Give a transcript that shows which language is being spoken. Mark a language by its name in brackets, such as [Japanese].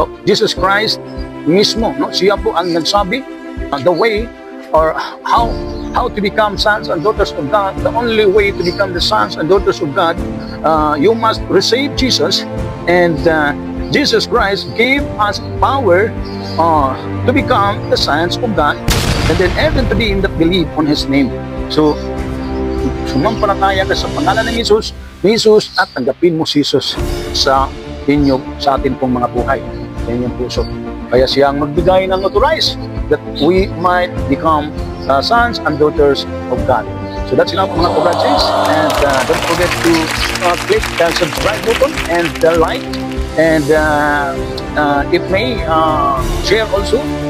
[English] Jesus Christ mismo, no? [Filipino] Siya po ang nagsabi [English] the way or how to become sons and daughters of God. The only way to become the sons and daughters of God, you must receive Jesus, and Jesus Christ gave us power to become the sons of God, and then everyone to be in that believe on His name. [Filipino] So sumampalataya ka sa pangalan ng Jesus at tanggapin mo si Jesus sa atin pong mga buhay, sa inyong puso. Kaya siyang magbigay ng [English] authorize that we might become sons and daughters of God. So that's enough mga kabradsis, and don't forget to click the subscribe button and the like, and if may share also.